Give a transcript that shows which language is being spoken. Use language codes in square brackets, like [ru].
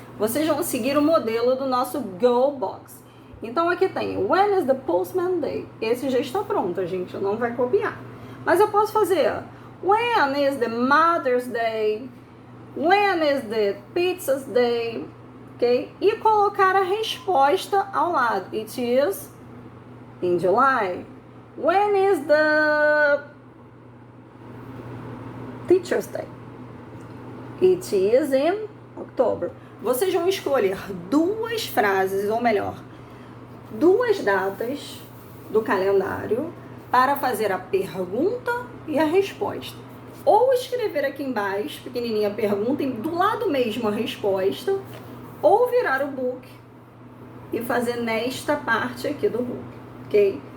[pt] Vocês vão seguir o modelo do nosso Go Box. Então aqui tem [en] When is the Postman Day? [pt] Esse já está pronto, a gente não vai copiar. Mas eu posso fazer [en] When is the Mother's Day? When is the Pizza's Day? Ok? [pt] E colocar a resposta ao lado. [en] It is in July. When is the Teacher's Day? It is in October. [pt] Vocês vão escolher duas frases, ou melhor, duas datas do calendário para fazer a pergunta e a resposta. Ou escrever aqui embaixo, pequenininha, a pergunta e do lado mesmo a resposta, ou virar o book e fazer nesta parte aqui do book, ok?